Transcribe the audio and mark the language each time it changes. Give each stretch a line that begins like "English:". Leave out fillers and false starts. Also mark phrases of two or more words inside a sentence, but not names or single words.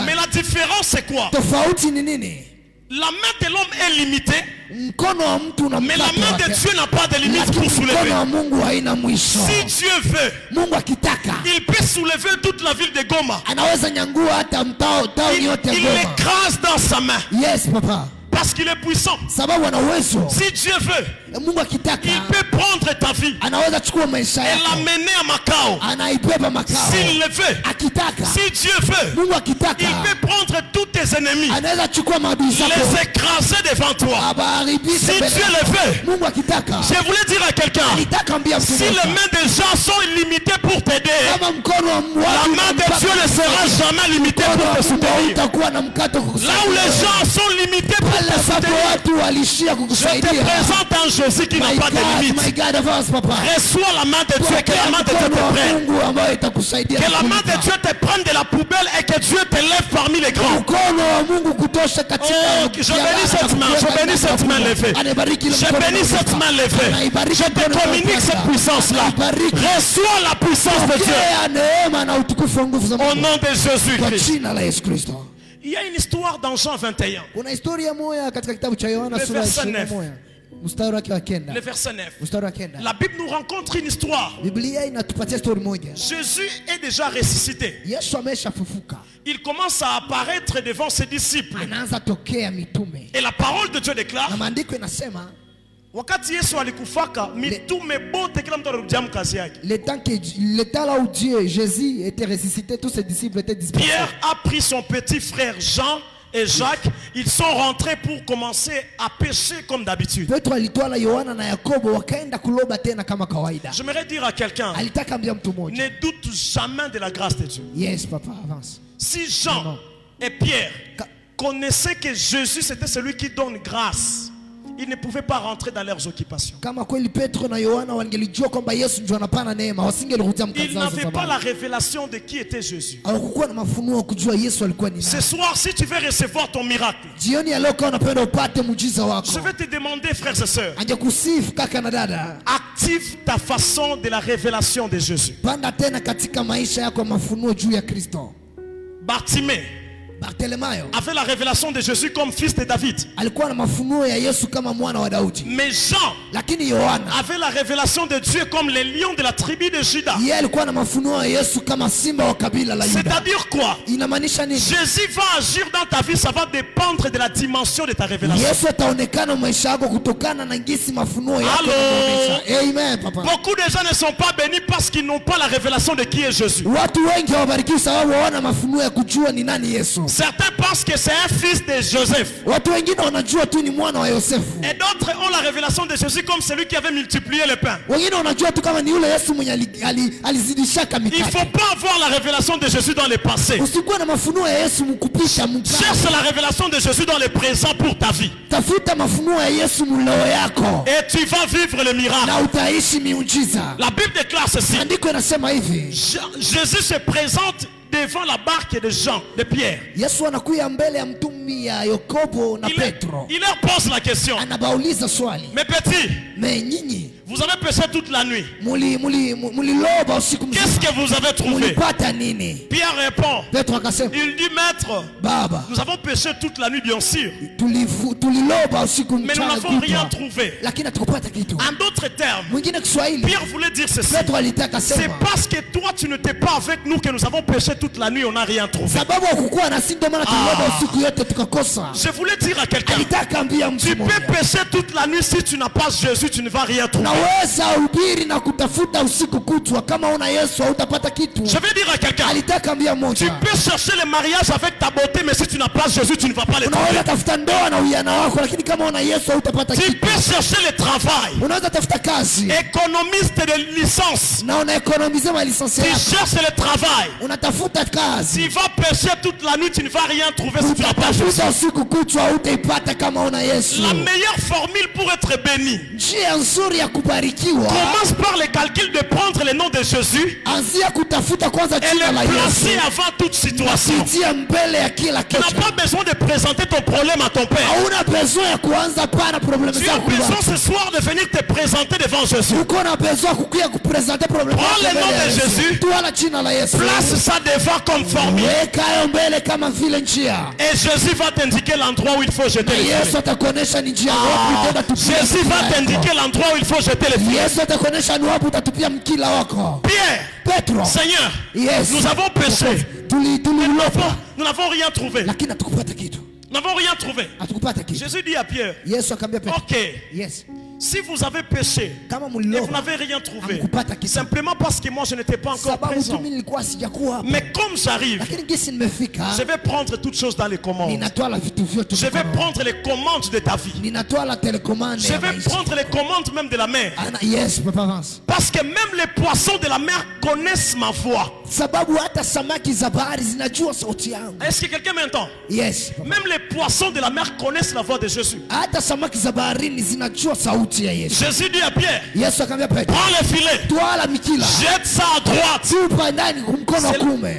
French: Mais la différence, c'est quoi?
Swahili: Tofauti ni nini?
French: La main de l'homme est limitée,
Swahili: Mkono wa mtu una
French: mais la
Swahili: mpaka
French: main de
Swahili: wake.
French: Dieu n'a pas de limite pour
Swahili: Lakini
French: soulever.
Swahili: mkono wa Mungu haina mwisho.
French: Si Dieu veut,
Swahili: Mungu akitaka
French: il peut soulever toute la ville de Goma.
Swahili: anaweza nyangua hata tauni yote ya
French: Il
Swahili: Goma.
French: l'écrase dans sa main
English: Yes papa.
French: parce qu'il est puissant.
Swahili: Sababu ana uwezo.
French: Si Dieu veut,
Swahili: Mungu akitaka
French: il peut prendre ta vie
Swahili: anaweza chukua maisha
French: et
Swahili: yako.
French: l'amener à Macao.
Swahili: Anaibeba makao.
French: S'il le veut,
Swahili: Akitaka.
French: si Dieu veut,
Swahili: Mungu akitaka
French: il peut prendre tous tes ennemis,
Swahili: anaweza chukua maadui zako.
French: les écraser devant toi.
Swahili: Abaharibishe
French: Si
Swahili: mbele
French: Dieu
Swahili: yako.
French: le veut,
Swahili: Mungu akitaka
French: je voulais dire à quelqu'un,
Swahili: alitaka ambia mtu
French: si les
Swahili: mmoja.
French: mains des gens sont illimitées pour t'aider,
Swahili: Kama mkono wa
French: la
Swahili: watu
French: main de
Swahili: unampaka-
French: Dieu ne sera jamais limitée
Swahili: mkono
French: pour
Swahili: wa
French: te
Swahili: Mungu
French: soutenir.
Swahili: hautakuwa na mkato
French: Là où
Swahili: kukusaidia.
French: les gens sont limités pour
Swahili: Pale
French: te
Swahili: ambapo
French: soutenir,
Swahili: watu walishia
French: je te
Swahili: kukusaidia.
French: présente un Jésus qui n'a
English: My
French: pas de
English: God,
French: limite.
English: my God,
French: avance papa. Reçois la main de Dieu, que la main de Dieu
Swahili: Mkono
French: te
Swahili: wa
French: prenne.
Swahili: Mungu ambayo itakusaidia.
French: Que la main de
Swahili: kukulinda.
French: Dieu te prenne de la poubelle et que Dieu te lève parmi les grands.
Swahili: Mkono wa Mungu kutosha katika
French: Oh, je bénis cette main, je bénis cette main levée.
Swahili: Anabariki le
French: Je
Swahili: mkono
French: bénis
Swahili: wa
French: cette
Swahili: Mungu.
French: main levée.
Swahili: Anaibariki
French: Je te
Swahili: mkono wa
French: communique
Swahili: Mungu.
French: cette puissance-là.
Swahili: Anaibariki.
French: Reçois la puissance de Dieu.
Swahili: Pokea neema na utukufu wa nguvu za
French: Au
Swahili: Mungu.
French: nom de
Swahili: Kwa
French: Jésus-Christ.
Swahili: jina la Yesu Kristo.
French: Il y a une histoire dans Jean 21,
Swahili: Kuna historia moja katika kitabu cha Yohana
French: Le
Swahili: sura ya
French: verset
Swahili: 21 mstari wake wa 9.
French: le verset 9.
Swahili: Mstari wa 9.
French: La Bible nous rencontre une histoire.
Swahili: Biblia inatupatia story moja.
French: Jésus est déjà ressuscité.
Swahili: Yesu ameshafufuka.
French: Il commence à apparaître devant ses disciples.
Swahili: Anaanza tokea mitume.
French: Et la parole de Dieu déclare
Swahili: Na maandiko inasema Wakati Yesu alikufaka mitume bote kila mtu alirudia mkazi yake.
French: Le temps là où Dieu, Jésus était ressuscité, tous ses disciples étaient dispersés. Pierre a pris son petit frère Jean et Jacques, ils sont rentrés pour commencer à pêcher comme d'habitude.
Swahili: Petro alitwala Yohana na Yakobo wakaenda kuloba tena kama kawaida.
French: J'aimerais dire à quelqu'un,
Swahili: Alitaka ambia mtu mmoja.
French: ne doute jamais de la grâce de Dieu. Yes papa, avance. Si Jean et Pierre connaissaient que Jésus c'était celui qui donne grâce, ils ne pouvaient pas rentrer dans leurs occupations.
Swahili: Kama kweli Petro na Yohana wangelijua kwamba Yesu ndio anapana neema, wasingerudia mkazi
French: Ils
Swahili: zao za
French: n'avaient pas
Swahili: zamani.
French: la révélation de qui était Jésus.
Swahili: Hawakuwa na mafunuo kujua Yesu alikuwa ni
French: Ce
Swahili: nani.
French: soir, si tu veux recevoir ton miracle,
Swahili: Jioni ya leo kama unapenda upate muujiza wako,
French: je vais te demander, frères et sœurs,
Swahili: angekusifu kaka na dada,
French: active ta façon de la révélation de Jésus.
Swahili: panda tena katika maisha yako mafunuo juu ya Kristo.
French: Bartimée
Swahili: Bartimayo
French: avait la révélation de Jésus comme fils de David.
Swahili: alikuwa na mafunuo ya Yesu kama mwana wa Daudi,
French: Mais Jean
Swahili: lakini Yohana
French: avait la révélation de Dieu comme le lion de la tribu de Juda.
Swahili: yeye alikuwa na mafunuo ya Yesu kama simba wa kabila la Yuda.
French: C'est-à-dire quoi?
Swahili: Inamaanisha nini?
French: Jésus va agir dans ta vie, ça va dépendre de la dimension de ta révélation.
Swahili: Yesu ataonekana maisha yako kutokana na ngisi mafunuo yako
French: Allô?
Swahili: yanaonyesha.
French: Amen papa. Beaucoup de gens ne sont pas bénis parce qu'ils n'ont pas la révélation de qui est Jésus.
Swahili: Watu wengi hawabarikiwi sababu hawana mafunuo ya kujua ni nani Yesu.
French: Certains pensent que c'est un fils de Joseph.
Swahili: Watu wengine wanajua tu ni mwana wa Yosefu.
French: Et d'autres ont la révélation de Jésus comme celui qui avait multiplié le pain.
Swahili: Wengine wanajua tu kama ni yule Yesu mwenye alizidishaka
French: Il ne
Swahili: mikate.
French: faut pas avoir la révélation de Jésus dans le passé.
Swahili: Usikuwe na mafunuo ya Yesu mkupisha mkate.
French: Cherche la révélation de Jésus dans le présent pour ta vie.
Swahili: Tafuta mafunuo ya Yesu muleo yako
French: Et tu vas vivre le miracle.
Swahili: na utaishi miujiza.
French: La Bible déclare ceci.
Swahili: Andiko inasema hivi.
French: Jésus se présente devant la barque de Jean, de Pierre.
Swahili: Yesu anakuya mbele ya mtumi ya Yakobo na Petro.
French: Il leur pose la question.
Swahili: Anabauliza swali.
French: Mes petits,
Swahili: Me nyinyi
French: vous avez péché toute la nuit.
Swahili: muliloba usiku
French: Qu'est-ce
Swahili: mzima.
French: que vous avez trouvé?
Swahili: Mulipata nini?
French: Pierre répond.
Swahili: Petro akasema,
French: Il dit, maître,
Swahili: Baba,
French: nous avons péché toute la nuit, bien sûr.
Swahili: tuliloba usiku
French: Mais nous
Swahili: mchana
French: n'avons rien
Swahili: kutwa.
French: trouvé.
Swahili: Lakini hatukupata kitu.
French: En d'autres termes,
Swahili: Mwingine Kiswahili,
French: Pierre voulait dire ceci.
Swahili: Petro alitaka
French: C'est
Swahili: sema,
French: parce que toi tu n'étais pas avec nous que nous avons péché toute la nuit, on n'a rien trouvé.
Swahili: sababu hakukuwa na sisi ndio maana tuliloba usiku yote tukakosa.
French: Je voulais dire à quelqu'un,
Swahili: Alitaka ambia mtu
French: tu peux
Swahili: mmoja.
French: pécher toute la nuit, si tu n'as pas Jésus, tu ne vas rien trouver.
Swahili: Naweza ubiri na kutafuta usiku kutwa, kama una Yesu hautapata kitu.
French: Je vais dire à quelqu'un,
Swahili: Alitaka ambia
French: tu
Swahili: mmoja.
French: peux chercher le mariage avec ta beauté, mais si tu n'as pas Jésus, tu ne vas pas le trouver.
Swahili: Unaweza tafuta ndoa na uyana wako, lakini kama una Yesu hautapata
French: Tu
Swahili: kitu.
French: peux chercher le travail,
Swahili: Unaweza tafuta kazi
French: économiste de licence.
Swahili: na unaekonomize malisensi
French: Tu
Swahili: yako.
French: cherches le travail,
Swahili: Unatafuta kazi,
French: tu vas pécher toute la nuit, tu ne vas rien trouver si tu n'as pas Jésus.
Swahili: utatafuta usiku kutwa hautaipata kama una Yesu.
French: La meilleure formule pour être béni
Swahili: Njia nzuri ya kubarikiwa,
French: commence par le calcul de prendre le nom de Jésus
Swahili: anzia kutafuta kwanza
French: et
Swahili: jina la
French: le placer
Swahili: Yesu,
French: avant toute situation.
Swahili: sitia mbele ya kila
French: Tu n'as
Swahili: kitu.
French: pas besoin de présenter ton problème à ton père.
Swahili: Hauna besoin ya kuanza pana problemu
French: Tu as
Swahili: zako.
French: besoin ce soir de venir te présenter devant Jésus.
Swahili: Uko na besoin kukuya kupresente problemu
French: Prends
Swahili: zako
French: le nom
Swahili: mbele ya
French: de
Swahili: Yesu.
French: Jésus.
Swahili: Twala jina la Yesu,
French: Place ça devant comme formule.
Swahili: weka hayo mbele kama vile njia,
French: Et Jésus va t'indiquer l'endroit où il faut jeter
Swahili: na
French: les
Swahili: Yesu
French: filets.
Swahili: atakuonesha ni njia wapi utaenda tupia
French: Jésus
Swahili: mkila
French: va
Swahili: wako.
French: t'indiquer l'endroit où il faut jeter les filets.
Swahili: Yesu atakuonesha ni wapi utatupia mkila wako.
French: Pierre,
Swahili: Petro,
French: Seigneur,
English: yes,
French: nous avons péché.
Swahili: tulilopa
French: Nous n'avons rien trouvé.
Swahili: lakini hatukupata kitu,
French: Nous n'avons rien trouvé.
Swahili: hatukupata kitu.
French: Jésus dit à Pierre,
Swahili: Yesu akamwambia Petro,
English: ok, yes,
French: si vous avez péché
Swahili: kama
French: et vous
Swahili: mlilopa
French: n'avez rien trouvé,
Swahili: hamkupata kitu,
French: simplement parce que moi je n'étais pas encore
Swahili: sababu tu
French: présent.
Swahili: mimi nilikuwa sijakuwa hapa,
French: Mais comme j'arrive,
Swahili: lakini gisi nimefika,
French: je vais prendre toutes choses dans les commandes.
Swahili: ninatwala vitu vyote
French: Je vais
Swahili: mkononi.
French: prendre les commandes de ta vie.
Swahili: Ninatwala telecommande
French: Je
Swahili: ya
French: vais
Swahili: maisha.
French: prendre les commandes même de la mer. Yes, papa avance. Parce que même les poissons de la mer connaissent ma voix.
Swahili: Sababu hata samaki za bahari zinajua sauti yangu.
French: Est-ce que quelqu'un m'entend?
English: Yes, papa.
French: Même les poissons de la mer connaissent la voix de Jésus.
Swahili: Hata samaki za baharini zinajua sauti ya Yesu.
French: Jésus dit à Pierre,
Swahili: Yesu akamwambia Petro,
French: prends le filet,
Swahili: twala mikila,
French: jette ça à droite.
Swahili: tupa ndani mkono wa kuume.